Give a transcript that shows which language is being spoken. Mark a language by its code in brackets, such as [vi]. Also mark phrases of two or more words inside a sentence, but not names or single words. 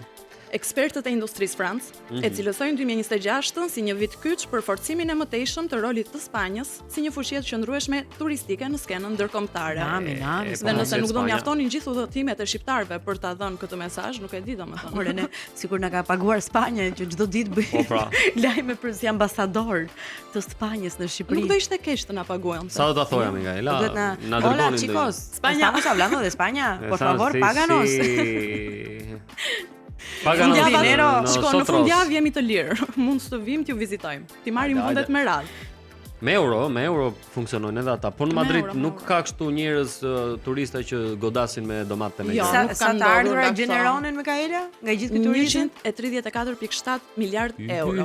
[sq] Ekspertët e industrisë francë e cilësojnë 2026-ën si një vit kyç për forcimin e mëtejshëm të rolit të Spanjës si një fushie të qëndrueshme turistike në skenën ndërkombëtare. Dhe nëse nuk do mjaftonin gjithë udhëtimet e shqiptarëve për ta dhënë këtë mesazh, nuk e di domethënë. Por ne sikur na ka paguar Spanja që çdo ditë bëj lajme për si ambasador të Spanjës në Shqipëri. Nuk do ishte keq të na paguajnë. Sa do ta thoja Mikaela? Na dërgonin. [es] Hola chicos, España. Estamos hablando de España. Por favor, páganos. Paganos dinero. [sq] Shko, në fundjavë jemi të lirë. Mund të vim t'ju vizitojmë. Ti marrim vendet me radhë. Me euro funksionojnë edhe ata. Po në Madrid nuk ka kështu njerëz turista që godasin me domate me. Sa të ardhurat gjeneronin Mikaela nga gjithë ky turizëm? 134.7 miliard euro.